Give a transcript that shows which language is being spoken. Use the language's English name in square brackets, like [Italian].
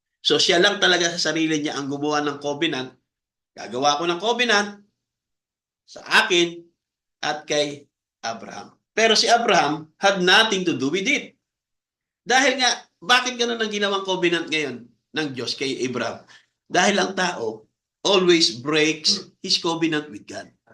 [Filipino] So siya lang talaga sa sarili niya ang gumawa ng covenant. Gagawa ko ng covenant sa akin at kay Abraham. Pero si [English] Abraham had nothing to do with it. [Filipino] Dahil nga, bakit ganun ang ginawang covenant ngayon ng Diyos kay Abraham? Dahil ang tao [English] always breaks his covenant with God.